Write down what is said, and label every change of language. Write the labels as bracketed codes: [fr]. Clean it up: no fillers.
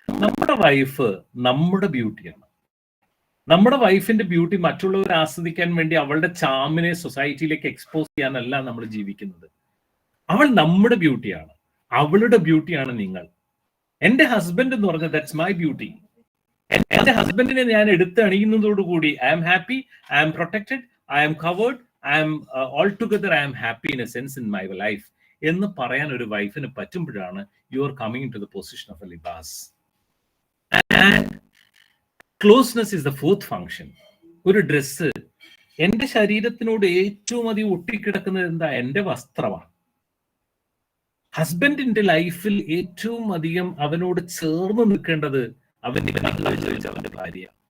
[ml] നമ്മുടെ വൈഫ് നമ്മുടെ ബ്യൂട്ടിയാണ്. നമ്മുടെ വൈഫിന്റെ ബ്യൂട്ടി മറ്റുള്ളവർ ആസ്വദിക്കാൻ വേണ്ടി അവളുടെ ചാമിനെ സൊസൈറ്റിയിലേക്ക് എക്സ്പോസ് ചെയ്യാനല്ല നമ്മൾ ജീവിക്കുന്നത്. അവൾ നമ്മുടെ ബ്യൂട്ടിയാണ്, അവളുടെ ബ്യൂട്ടിയാണ് നിങ്ങൾ. എന്റെ ഹസ്ബൻഡ് എന്ന് പറഞ്ഞാൽ [en] That's my beauty. [ml] എന്റെ ഹസ്ബൻഡിനെ ഞാൻ എടുത്തണിയുന്നതോടുകൂടി [en] I am happy, I am protected, I am covered, I am altogether I am happy in a sense in my life [ml] എന്ന് പറയാൻ ഒരു വൈഫിന് പറ്റുമ്പോഴാണ് [en] you are coming into the position of a libas. And closeness is the fourth function. [ml] ഒരു dress, എന്റെ ശരീരത്തിനോട് ഏറ്റവും അധികം ഒട്ടിക്കിടക്കുന്നത് എന്താ? എന്റെ വസ്ത്രമാണ്. ഹസ്ബൻഡിന്റെ ലൈഫിൽ ഏറ്റവും അധികം അവനോട് ചേർന്ന് നിൽക്കേണ്ടത് അവന്റെ ഭാര്യ.